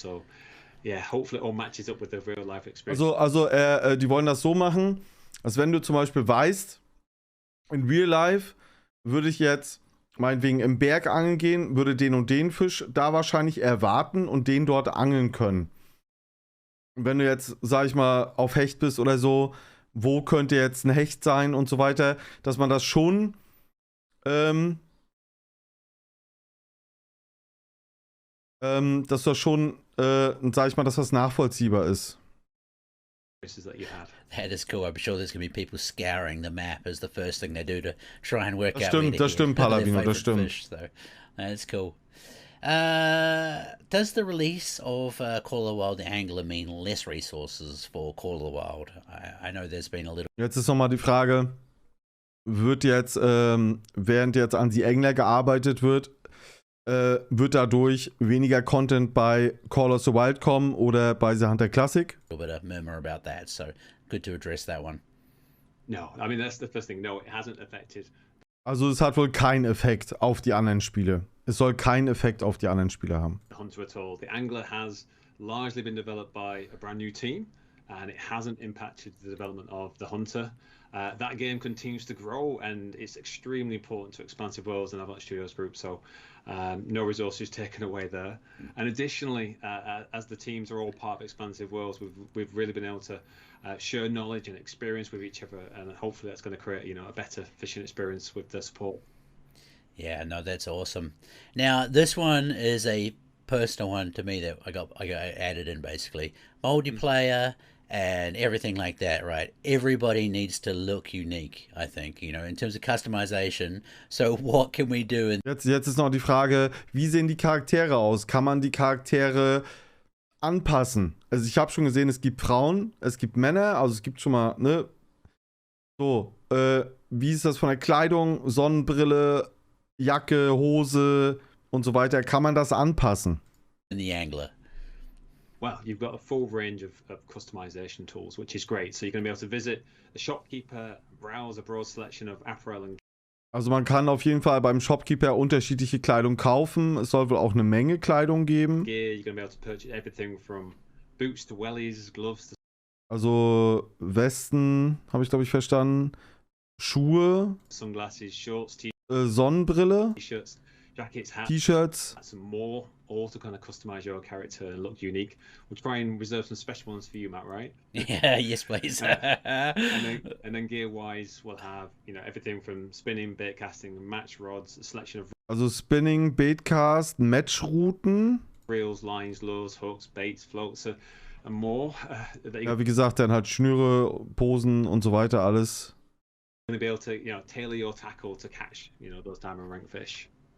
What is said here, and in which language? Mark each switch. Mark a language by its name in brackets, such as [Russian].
[English] So, yeah, hopefully it all matches up with the real life experience. [German] Also die wollen das so machen, dass wenn du zum Beispiel weißt, in Real Life würde ich jetzt meinetwegen im Berg angeln gehen, würde den und den Fisch da wahrscheinlich erwarten und den dort angeln können. Und wenn du jetzt, sag ich mal, auf Hecht bist oder so, wo könnte jetzt ein Hecht sein und so weiter, dass man das schon dass das schon, sag ich mal, dass das nachvollziehbar ist. [English] That is cool. I'm sure there's going to be people scouring the map as the first thing they do to try and work out. [German] Das stimmt, Paladino, das stimmt. [English] Fish, so that's cool. Does the release of Call of the Wild the Angler mean less resources for Call of the Wild? I know there's been a little... [German] Jetzt ist nochmal die Frage, wird jetzt, während jetzt an die Angler gearbeitet wird, wird dadurch weniger Content bei Call of the Wild kommen oder bei The Hunter Classic? [English] A little bit of murmur about that, so good to address that one. No, I mean, that's the first thing. No, it hasn't affected. [German] Also es hat wohl keinen Effekt auf die anderen Spiele. Es soll keinen Effekt auf die anderen Spiele haben. [English] The Hunter at all. The Angler has largely been developed by a brand new team, and it hasn't impacted the development of the Hunter. That game continues to grow, and it's extremely important to Expansive Worlds and Avalanche Studios Group, so no resources taken away there. And additionally, as the teams are all part of Expansive Worlds, we've really been able to share knowledge and experience with each other, and hopefully that's going to create, a better fishing experience with the support. Yeah, no, that's awesome. Now, this one is a personal one to me that I got added in basically. Multiplayer and everything like that, right? Everybody needs to look unique, I think, you know, in terms of customization. So what can we do? [German] Jetzt ist noch die Frage, wie sehen die Charaktere aus? Kann man die Charaktere anpassen? Also ich habe schon gesehen, es gibt Frauen, es gibt Männer, also es gibt schon mal, ne? So, wie ist das von der Kleidung, Sonnenbrille, Jacke, Hose und so weiter? Kann man das anpassen? [English] In the angler. Well, you've got a full range of customization tools, which is great. So you're going to be able to visit the shopkeeper, browse a broad selection of apparel and [German] Also man kann auf jeden Fall beim Shopkeeper unterschiedliche Kleidung kaufen. Es soll wohl auch eine Menge Kleidung geben. [English] gear. You're going to be able to purchase everything from boots to wellies, gloves to [German] Also Westen, habe ich glaube ich verstanden. Schuhe, [English] sunglasses, shorts, [German] Sonnenbrille, [English] t-shirts, jackets, hats, [German] T-Shirts. [English] and more, all to kind of customize your character and look unique. We'll try and reserve some special ones for you, Matt, right? Yeah, yes, please. And then gear-wise, we'll have, you know, everything from spinning, bait casting, match rods, a selection of [German] Also Spinning, Baitcast, Matchrouten. [English] reels, lines, lures, hooks, baits, floats, and more. That [German] Ja, [English] you're [German] wie gesagt, dann halt Schnüre, Posen und so weiter, alles. [English] going to be able to, you know, tailor your tackle to catch, you know, those diamond rank fish.